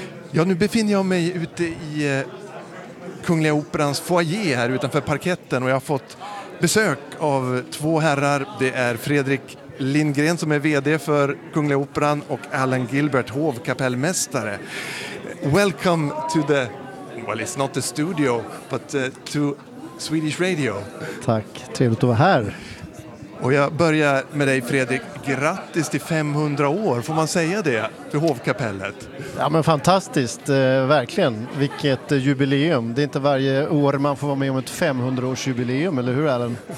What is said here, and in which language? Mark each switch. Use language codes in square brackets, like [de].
[sv] Ja, nu befinner jag mig ute i Kungliga Operans foyer här utanför parketten och jag har fått besök av två herrar. Det är Fredrik Lindgren som är vd för Kungliga Operan och Alan Gilbert, hovkapellmästare. [en] Welcome to the, well it's not the studio, but to Swedish Radio. [sv] Tack, trevligt att vara här. Och jag börjar med dig Fredrik, grattis till 500 år, får man säga det, för hovkapellet. Ja men fantastiskt, verkligen, vilket jubileum. Det är inte varje år man får vara med om ett 500-årsjubileum, eller hur Alan?